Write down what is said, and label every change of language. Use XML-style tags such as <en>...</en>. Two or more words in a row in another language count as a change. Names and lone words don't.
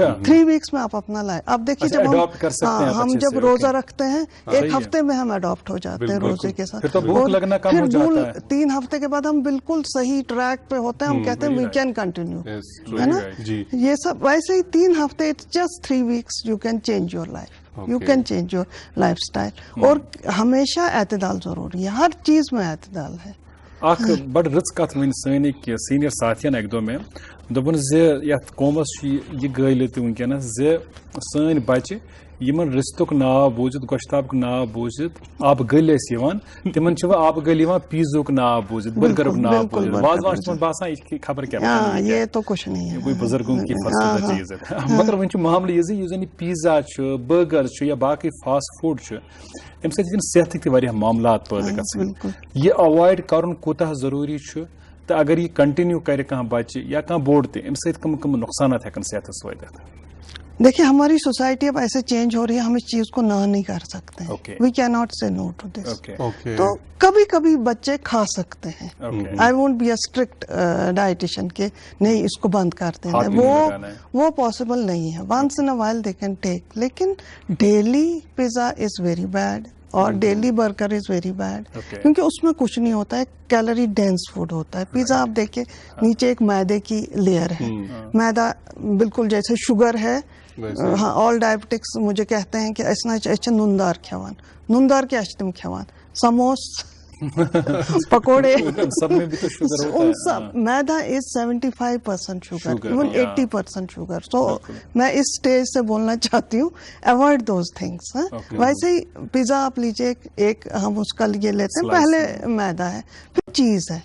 <ur>3 weeks میں آپ اپنا لائف. آپ دیکھیے جب ہم جب روزہ رکھتے ہیں 1 ہفتے میں ہم اڈاپٹ ہو جاتے ہیں روزے کے ساتھ. پھر 3 ہفتے کے بعد ہم بالکل صحیح ٹریک پہ ہوتے ہیں, ہم کہتے ہیں</ur> <en>we can continue,</en> <ur>ہے نا. یہ سب ویسے ہی 3 ہفتے,</ur> <en>it's just 3 weeks you can change your life. you can change your life style.</en> <ur>اور ہمیشہ اعتدال ضروری ہے, ہر چیز میں اعتدال ہے.</ur> <ks>اخ بڑ رٕژ کتھ ؤنۍ سٲنۍ أکۍ سیٖنیر ساتھین اکہِ دۄہ مےٚ دوٚپُن زِ یتھ قومس چھُ یہِ گٲلِتھ وٕنکیٚنس زِ سٲنۍ بچہِ یمن رِستُک ناو بوٗزِتھ گۄشتابُک ناو بوٗزِتھ آبہٕ گٔلۍ ٲسۍ یِوان تِمن چھِ وۄنۍ آبہٕ گٔلۍ یِوان پیٖزُک ناو بوٗزِتھ برگرُک ناو بوٗزِتھ وازوان چھُ تِمن باسان یہِ چھِ خبر کیٛاہ</ks> <ur>یہ تو کچھ نہیں ہے, کوئی بزرگوں کی فرسودہ چیز ہے.</ur> <ks>مگر وۄنۍ چھُ معاملہٕ یہِ زِ یُس زن یہِ پیٖزا چھُ بٔرگر چھُ یا باقٕے</ks> <en>fast food</en> <ks>چھُ امہِ سۭتۍ ہیٚکن صحتٕکۍ تہِ واریاہ معاملات پٲدٕ گژھٕنۍ. یہِ اوایڈ کرُن کوٗتاہ ضروٗری چھُ تہٕ اگر یہِ کنٹِنیو کرِ کانٛہہ بچہِ یا کانٛہہ بوٚڑ تہِ امہِ سۭتۍ کم کم نقصانات ہیٚکن صحتس وٲتِتھ؟</ks> <ur>دیکھیے ہماری سوسائٹی اب ایسے چینج ہو رہی ہے, ہم اس چیز کو نہ نہیں کر سکتے ہیں.</ur> <en>we cannot say no to this.</en> <ur>تو کبھی کبھی بچے کھا سکتے ہیں.</ur> <en>I won't be a strict dietitian</en> <ur>کہ نہیں اس کو بند کر دینا, وہ پاسبل نہیں ہے.</ur> <en>once in a while they can take, لیکن daily pizza is very bad اور daily burger is very bad,</en> <ur>کیونکہ اس میں کچھ نہیں ہوتا ہے,</ur> <en>calorie dense food</en> <ur>ہوتا ہے. پیزا آپ دیکھیں نیچے ایک میدے کی لیئر ہے, میدا بالکل جیسے شوگر ہے. ہاں</ur> <en>all diabetics</en> <ur>مجھے کہتے ہیں کہ ایسا</ur> <ks>نندار کھیوان, نندار کیا تم کھیوان,</ks> <ur>سموس پکوڑے, سب میں بھی تو شوگر ہوتا ہے.</ur> <en>سب میدا is 75% sugar, even 80% sugar.</en> <ur>سو میں اس اسٹیج سے بولنا چاہتی ہوں</ur> <en>avoid those things.</en> <ur>ویسے ہی پیزا آپ لیجیے, ایک ہم اس کا یہ لیتے ہیں, پہلے میدا ہے پھر چیز ہے.</ur>